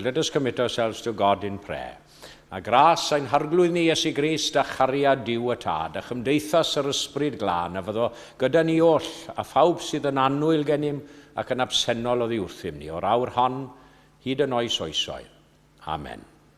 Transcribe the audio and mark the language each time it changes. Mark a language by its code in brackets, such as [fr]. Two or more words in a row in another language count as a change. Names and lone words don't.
[en] Let us commit ourselves to God in prayer. [cy] A gras ein harglwydd ni Iesu Grist a chariad diw y tad, a chymdeithas yr ysbryd glân, a fyddo gyda ni oll, a phawb sydd yn annwyl gennym ac yn absennol o ddiwrthym ni, o'r awr hon hyd yn oes oesoedd. Amen.